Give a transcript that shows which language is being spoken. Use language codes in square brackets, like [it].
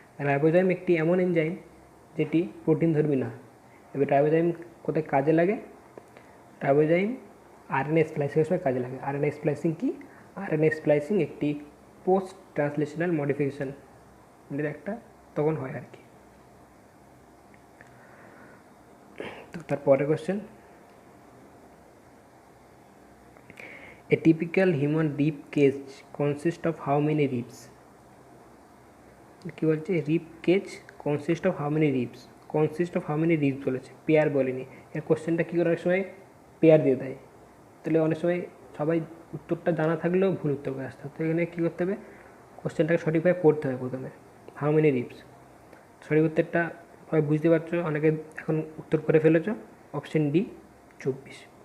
[bn] Ribozyme একটি এমন enzyme যেটি প্রোটিন ধর্মী না। এবার রাইবোজাইম কোথায় কাজে লাগে? রাইবোজাইম আরএনএ স্প্লাইসিংয়ের সময় কাজে লাগে। আরএনএ স্প্লাইসিং কি? আরএনএ স্প্লাইসিং একটি পোস্ট ট্রান্সলেশনাল মডিফিকেশান একটা তখন হয় আর কি। তো তারপরে question, [en] a typical human rib cage consists of how many ribs? [bn] কি বলছে, [en] Rib cage consist of how many ribs. Consist of how many ribs [bn] বলেছে, পেয়ার বলেনি। এর কোশ্চেনটা কী করে অনেক সময় পেয়ার দিয়ে দেয়, তাহলে অনেক সময় সবাই উত্তরটা জানা থাকলেও ভুল উত্তর করে আসতে হবে। তো এখানে কী করতে হবে, কোশ্চেনটাকে সঠিকভাবে পড়তে হবে প্রথমে। [en] how many ribs, [bn] সঠিক উত্তরটা সবাই বুঝতে পারছো, অনেকে এখন উত্তর করে ফেলেছো, অপশন ডি 24।